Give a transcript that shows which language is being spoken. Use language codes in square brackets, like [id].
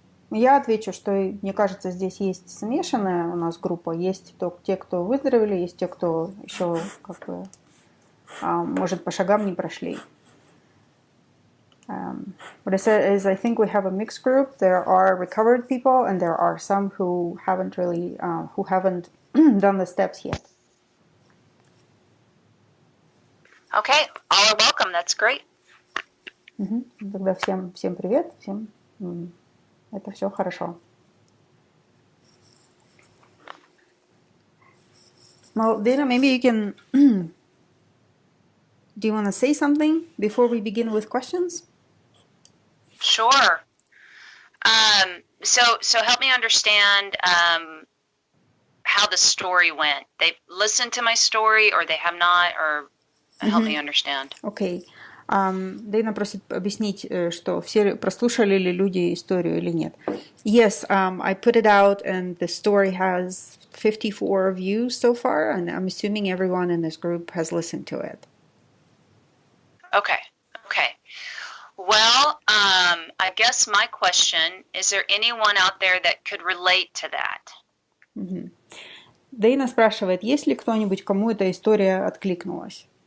[ru] Я отвечу, что, мне кажется, здесь есть смешанная у нас группа. Есть те, кто выздоровели, есть те, кто еще как бы, может, по шагам не прошли. [en] What I said is, I think we have a mixed group. There are recovered people, and there are some who haven't really, who haven't done the steps yet. Okay, all are welcome. That's great. [ru] Тогда всем привет, всем это все хорошо. [en] Well, Dayna, maybe you can. Do you want to say something before we begin with questions? Sure. So help me understand how the story went. They've listened to my story, or they have not, or help me understand. Okay. [ru] Дейна просит объяснить, что все прослушали ли люди историю или нет. [en] Yes, I put it out, and the story has 54 views so far, and I'm assuming everyone in this group has listened to it. Okay. Well, I guess my question, is there anyone out there that could relate to that? [ru] Дейна спрашивает, есть ли кто-нибудь, кому эта история откликнулась?